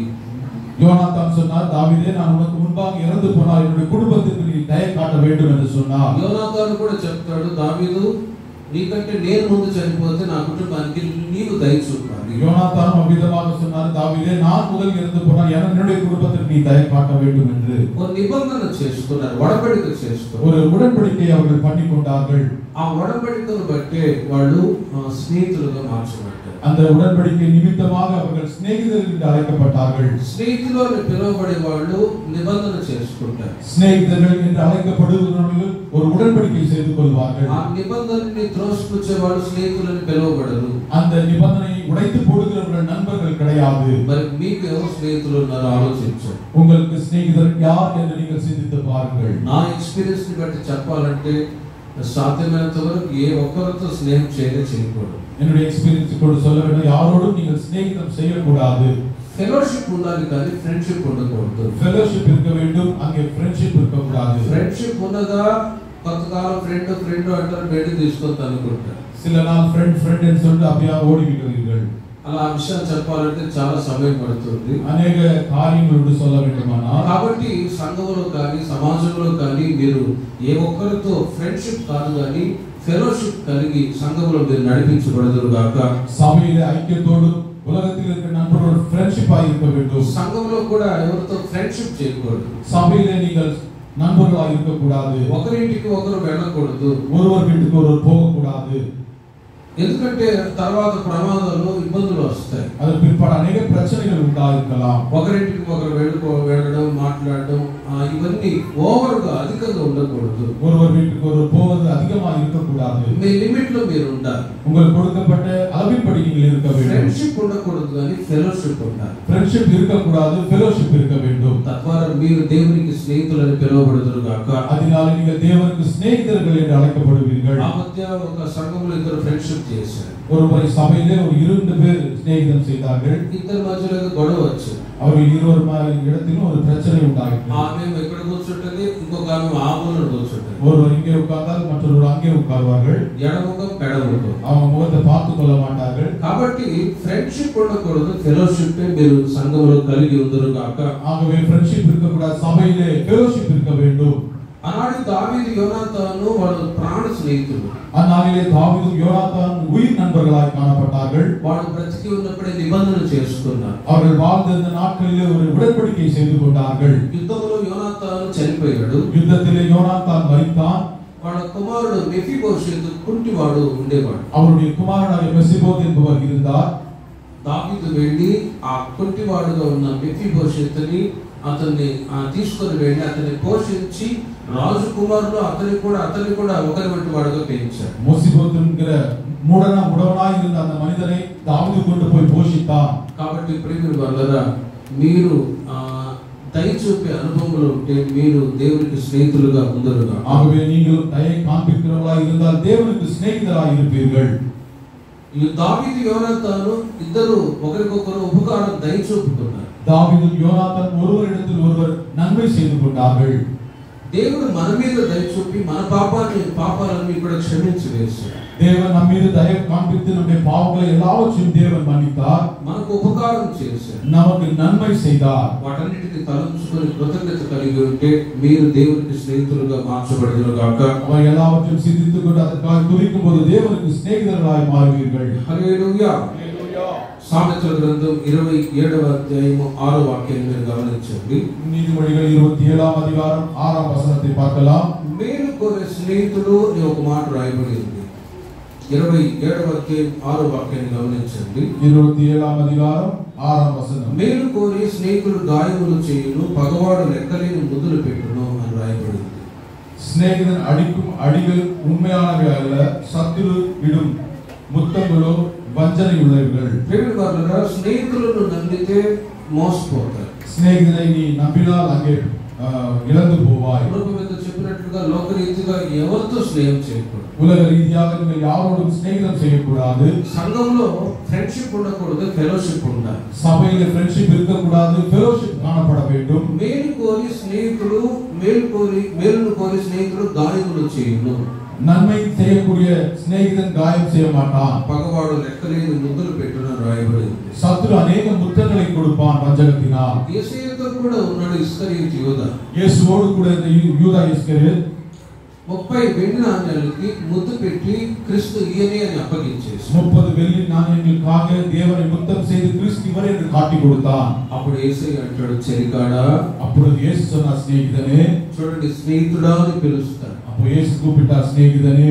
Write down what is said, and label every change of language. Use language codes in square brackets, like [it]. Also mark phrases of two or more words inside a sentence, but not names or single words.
[ta] யோனாத்தான் சொன்னார், தாவீதே நான் உனக்கு முன்பாக இறந்து போனால் என்னுடைய குடும்பத்திற்கு நீ தயை காட்ட வேண்டும் என்று சொன்னார். [te] యోనాతాను కూడా చెప్తాడు, దావీదు నీకంటే నేను ముందు చనిపోతే నా కుటుంబానికి నీవు దయ చూపాలి. [ta] யோனாத்தான் அவ்விதமாக சொன்னார், தாவீதே நான் முதல் இறந்து போனால் என்னுடைய குடும்பத்திற்கு நீ தயை காட்ட வேண்டும் என்று [te] ஒரு నిబంధన చేసుకున్నారు, ఒడంబడిక చేసుకున్నారు. [ta] ஒரு உடன்படிக்கை அவர்கள் பண்ணி கொண்டார்கள். [te] ఆ ఒడంబడికను బట్టి వాళ్ళు స్నేహితులుగా మార్చబడ్డారు. [ta] அந்த உடன்படிக்கை நிமித்தமாக அவர்கள் சிநேகிதர்கள் என்று அழைக்கப்பட்டார்கள். [te] స్నేహితులు అని పిలువబడే వాళ్ళు నిబంధన చేసుకుంటారు. [ta] சிநேகிதர்கள் என்று அழைக்கப்படுகிறவர்கள் ஒரு உடன்படிக்கை செய்து கொள்வார்கள். [te] ఆ నిబంధనని త్రోసిపుచ్చే వాళ్ళు స్నేహితులని పిలువబడరు. [ta] அந்த நிபந்தனையை உடைத்து போடுகிறவர்கள் நண்பர்கள் கிடையாது. [te] మరి మీకు ఎవరు స్నేహితులు ఉన్నారో ఆలోచించండి. [ta] உங்களுக்கு சிநேகிதர் யார் என்று நீங்கள் சிந்தித்து பாருங்கள். [te] నా ఎక్స్పీరియన్స్ ని బట్టి చెప్పాలంటే సాధ్యమైనంత వరకు ఏ ఒక్కరితో స్నేహం చేయకూడదు. [ta] என்னுடைய எக்ஸ்பீரியன்ஸ் கூட சொல்ல வேண்டும், யாரோடும் நீங்கள் சிநேகிதம் செய்யக்கூடாது. [te] ఫెలోషిప్ ఉండాలి కానీ ఫ్రెండ్షిప్ ఉండకూడదు. [ta] ஃபெலோஷிப் இருக்க வேண்டும், அங்கே ஃப்ரெண்ட்ஷிப் இருக்க கூடாது. [te] ఫ్రెండ్షిప్ ఉన్నదా కొంతకాలం ఫ్రెండ్ అంటారు, బయట తీసుకొని అనుకుంటారు. [ta] சில நாள் ஃப்ரெண்ட் என்று சொல்லிட்டு அப்படியே ஓடிவிடுவீர்கள். [te] అలా ఆ విషయాలు చెప్పాలంటే చాలా సమయం పడుతుంది. అనేక కార్యములు [ta] சொல்ல வேண்டுமானால் [te] కాబట్టి సంఘంలో కానీ సమాజంలో కానీ మీరు ఏ ఒక్కరితో ఫ్రెండ్షిప్ కాదు కానీ ఫెలోషిప్ కలిగి సంఘంలో మీరు నడిపించబడదురు గాక. [ta] சபையிலே ஐக்கியத்தோடு உலகத்தில் இருக்கிற நண்பர்களோடு ஃப்ரெண்ட்ஷிப்பாய் இருக்க வேண்டும். [te] సంఘంలో కూడా ఎవరితో ఫ్రెండ్షిప్ చేయకూడదు. [ta] சபையிலே நீங்கள் நண்பர்களாய் இருக்க கூடாது. [te] ఒకరింటికి ఒకరు వెళ్ళకూడదు. [ta] ஒருவர் வீட்டுக்கு ஒருவர் போக கூடாது. [te] ఎందుకంటే తర్వాత ప్రమాదాలు ఇబ్బందులు వస్తాయి. [ta] அதன் பிற்பாடு అనేక பிரச்சனைகள் உண்டாயிருக்கலாம். [te] ఒకరింటికి ఒకరు వెళ్ళడం మాట్లాడడం ఇవన్నీ ఓవర్ గా అధికంగా ఉండకూడదు. [ta] ஒருவர் வீட்டுக்கு ஒருவர் போவது அதிகமாக இருக்க கூடாது. [te] మీ లిమిట్ లో మీరు ఉండాలి. [ta] உங்களுக்கு கொடுக்கப்பட்ட அளவின்படி நீங்கள் இருக்க வேண்டும். [te] ఫ్రెండ్షిప్ ఉండకూడదు కానీ ఫెలోషిప్ ఉండాలి. [ta] ஃப்ரெண்ட்ஷிப் இருக்க கூடாது, ஃபெலோஷிப் இருக்க வேண்டும். [te] తద్వారా మీరు దేవునికి స్నేహితులని పిలువబడదురు గాక. [ta] அதனால நீங்கள் தேவனுக்கு சிநேகிதர்கள் என்று அழைக்கப்படுவீர்கள். [te] ఆ మధ్య ఒక సంఘంలో ఇద్దరు ఫ్రెండ్షిప్ చేశారు. [ta] ஒருமுறை சபையிலே ஒரு 2 பேர் சிநேகிதம் செய்தார்கள். [te] ఇద్దరి మధ్యలో గొడవ వచ్చింది. [ta] அவர்கள் இருவர் இடத்திலும் ஒரு பிரச்சனை உண்டாயிற்று. [te] ఆమె ఎక్కడ కూర్చుంటది, ఇంకొక ఆమె ఆ మూలలో కూర్చుంటది. [ta] ஒருவர் இங்கே உட்கார்ந்தால் மற்றொருவர் அங்கே உட்கார்வார்கள். [te] ఎడముఖం పెడముఖం. [ta] அவங்க முகத்தை பார்த்து கொள்ள மாட்டார்கள். [te] కాబట్టి ఫ్రెండ్షిప్ ఉండకూడదు, ఫెలోషిప్ మీరు సంఘంలో కలిగి ఉందరు గాక. [ta] ஆகவே ஃப்ரெண்ட்ஷிப் இருக்க கூடாது, சபையிலே ஃபெலோஷிப் இருக்க வேண்டும். [te] ఆనాడు దావీదు యోనాతాను వాళ్ళు ప్రాణ స్నేహితులు. [ta] அந்நாளிலே தாவீதும் யோனாத்தானும் உயிர் நண்பர்களாய் காணப்பட்டார்கள். [te] వాళ్ళు బ్రతికి ఉన్నప్పుడే నిబంధన చేసుకున్నారు. [ta] அவர்கள் வாழ்ந்த நாட்களிலே ஒரு உடன்படிக்கை செய்து கொண்டார்கள். [te] యుద్ధంలో యోనాతాను చనిపోయాడు. [ta] யுத்தத்திலே யோனாத்தான் மரித்தான். [te] వాళ్ళ కుమారుడు మెఫీబోషెతు కుంటివాడు ఉండేవాడు. [ta] அவருடைய குமாரனாகிய மெசிபோத் என்பவர் இருந்தார். [te] దావీదు వెళ్ళి ఆ కుంటివాడుగా ఉన్న మెఫీబోషెతుని అతన్ని తీసుకొని వెళ్ళి అతన్ని పోషించి రాజకుమారులు అతన్ని కూడా ఒకరి వంటి వాడుగా పెంచారు. [ta] மெசிபோத் என்கிற முடவனாய் இருந்த அந்த மனிதனை தாவீது கொண்டு போய் போஷித்தான். [te] కాబట్టి ప్రియమైన వారలారా, మీరు దయ చూపే అనుభవంలో ఉంటే మీరు దేవునికి స్నేహితులుగా ఉందరుగా. [ta] ஆகவே நீங்கள் தயை காண்பிக்கிறவர்களாய் இருந்தால் தேவனுக்கு சிநேகிதராய் இருப்பீர்கள். [te] ఈ దావీదు యోనాతాను ఇద్దరు ఒకరికొకరు ఉపకారం దయ చూపుకున్నారు. [ta] தாவீதும் யோனாத்தான் ஒருவரிடத்தில் ஒருவர் நன்மை செய்து கொண்டார்கள். [te] దేవుడు మన మీద దయ చూపి మన పాపాలను కూడా క్షమించి వేశాడు. [ta] தேவன் நம்ம மீது தயை காண்பித்து நம்முடைய பாவங்களை எல்லாவற்றையும் தேவன் மன்னித்தார். [te] మనకు ఉపకారం చేశాడు, [ta] நமக்கு நன்மை செய்தார். [te] వాటన్నిటిని తలంచుకొని కృతజ్ఞత కలిగి ఉంటే మీరు దేవునికి స్నేహితులుగా మార్చబడుదురు గాక. [ta] அவை எல்லாவற்றையும் சிந்தித்துக் கொண்டு அதற்காக துதிக்கும் போது தேவனுக்கு சிநேகிதர்களாய் மாறுவீர்கள். [te] హల్లెలూయా. హల్లెలూయా. సామెతల గ్రంథం 27వ అధ్యాయం 6వ వాక్యాన్ని మీరు గమనించండి. [ta] நீதிமொழிகள் 27వ அதிகாரம் 6వ వచనத்தை பார்க்கலாம். [te] మేలు కోరే స్నేహితుడు అనే ఒక మాట రాయబడి ఉంది. 27వ అధ్యాయం 6వ వాక్యాన్ని గమనించండి. [ta] 27వ அதிகாரம் 6వ వచనం. [te] మేలు కోరి స్నేహితుడు గాయములు చేయును, పగవాడు లెక్కలేని ముద్దులు పెట్టును అని రాయబడి ఉంది. [ta] சிநேகிதன் அடிக்கும் அடிகள் உண்மையானவை அல்ல, சத்துரு இடும் முத்தங்களோ வஞ்சனை உள்ளவர்கள். [te] ప్రేమికులారా, స్నేహితులను నమ్మితే మోసపోతారు. [ta] சிநேகிதனை நீ நம்பினால் அங்கே இழந்து போவாய். [te] ప్రభువు చెప్పినట్లుగా లోకరీతిగా ఎవరితో స్నేహం చేయకూడదు. [ta] உலக ரீதியாக நீங்கள் யாரோடும் சிநேகிதம் செய்யக்கூடாது. [te] సంఘంలో ఫ్రెండ్షిప్ ఉండకూడదు, ఫెలోషిప్ ఉండాలి. [ta] சபையில ஃப்ரெண்ட்ஷிப் இருக்கக்கூடாது, ஃபெலோஷிப் காணப்பட வேண்டும். [te] మేలును కోరి స్నేహితుడు గాయములు చేయును. [ta] நன்மை செய்யக்கூடிய சிநேகிதன் காயம் செய்ய மாட்டான். [te] పగవాడు లెక్కలేని ముద్దులు పెట్టును రాయబడి ఉంది. [ta] சத்துரு அநேக முத்தங்களை கொடுப்பான் வஞ்சகத்தினால். [te] యేసయ్యతో కూడా ఉన్నాడు ఇస్కరియోతు యూదా. [ta] இயேசுவோடு கூட இந்த யூதா இஸ்கரியோத் [te] 30 వెండి నాణ్యాలకి ముద్దు పెట్టి క్రీస్తు ఈయనే అని అప్పగించేసి [ta] 30 வெள்ளி நாணயங்களுக்காக தேவனை முத்தம் செய்து கிறிஸ்து இவரே என்று காட்டி கொடுத்தான். [te] అప్పుడు యేసయ్య అంటాడు, చెరికాడా. అప్పుడు యేసు சொன்னார், స్నేహితుడే. చూడండి, స్నేహితుడా అని పిలుస్తాడు. [ta] அப்போ இயேசு கூப்பிட்டார், [te] స్నేహితుడే.